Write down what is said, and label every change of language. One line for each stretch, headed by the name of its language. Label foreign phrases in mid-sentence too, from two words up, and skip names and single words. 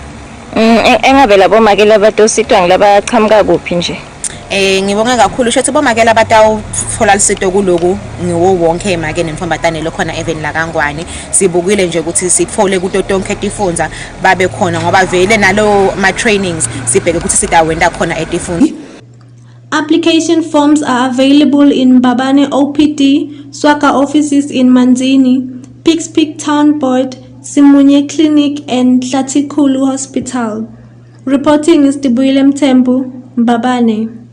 Swati: Engabe labo make labatositwa ngilabaqhamuka kuphi nje? Ngibonga kakhulu shothi bomakela batawuthola lisito kuloku ngiwo wonke emake nemfombatane lokhona even la Kangwane sibukile nje ukuthi sithole kuto tonke tifundza babe khona ngoba vele nalo ma trainings sibheke ukuthi sitawenda khona etifundza.
English: Application forms are available in Mbabane OPD, SWACA offices in Manzini, Pikes Town Board, Simunye Clinic and Tlatikulu Hospital. Reporting is Tibuyile Mthembu, Mbabane.